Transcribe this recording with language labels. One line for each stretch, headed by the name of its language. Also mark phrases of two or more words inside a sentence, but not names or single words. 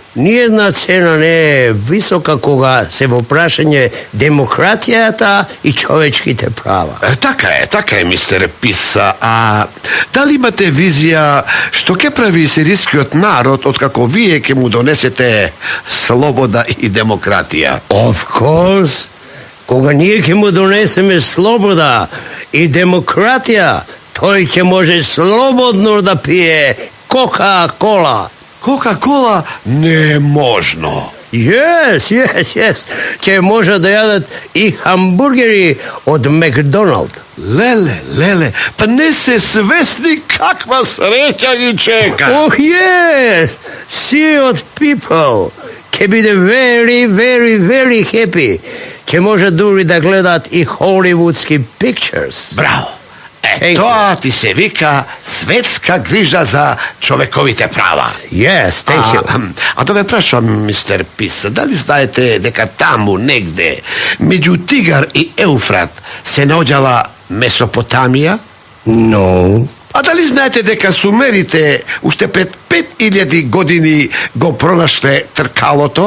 Macedonian: Ниједна цена не е висока кога се во прашање демократијата и човечките права. Така е, мистер Писа. А дали имате визија што ќе прави сирискиот народ откако вие ќе му донесете слобода и демократија?
English: Of course.
Macedonian: Кога ние ќе му донесеме слобода и демократија, тој ќе може слободно да пие Кока-кола. Кока-кола не е можно.
English: Yes.
Macedonian: Ќе може да јадат и хамбургери од Макдоналд. Леле, па не се свесни каква среќа ги чека.
English: Oh, yes.
Macedonian: Сиот people ќе биде
English: very happy.
Macedonian: Ќе може дури да гледат и холивудски pictures. Браво. Тоа ти се вика светска грижа за човековите права.
English: Yes, thank you.
Macedonian: А да ве прашам, мистер Пис, дали знаете дека таму негде, меѓу Тигар и Еуфрат, се наоѓала Месопотамија?
English: No.
Macedonian: А дали знаете дека сумерите уште пред 5000 години го пронашле тркалото?